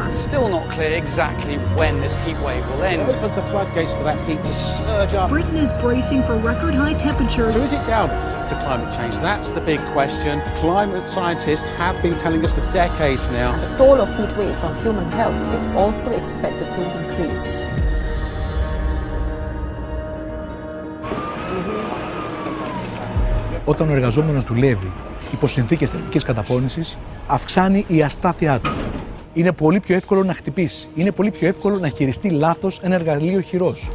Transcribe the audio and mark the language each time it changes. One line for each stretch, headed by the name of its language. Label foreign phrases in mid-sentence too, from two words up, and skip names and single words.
English: It's still not clear exactly when this heat wave will end. It opens the floodgates for that heat to surge up. Britain is bracing for record-high temperatures. So is it down to climate change? That's the big question. Climate scientists have been telling us for decades now. And the toll of heat waves on human health is also expected to increase.
Greek: Όταν ο εργαζόμενος δουλεύει υπό συνθήκες θερμικής καταπώνησης, αυξάνει η αστάθειά του. Είναι πολύ πιο εύκολο να χτυπήσει. Είναι πολύ πιο εύκολο να χειριστεί λάθος ένα εργαλείο χειρός.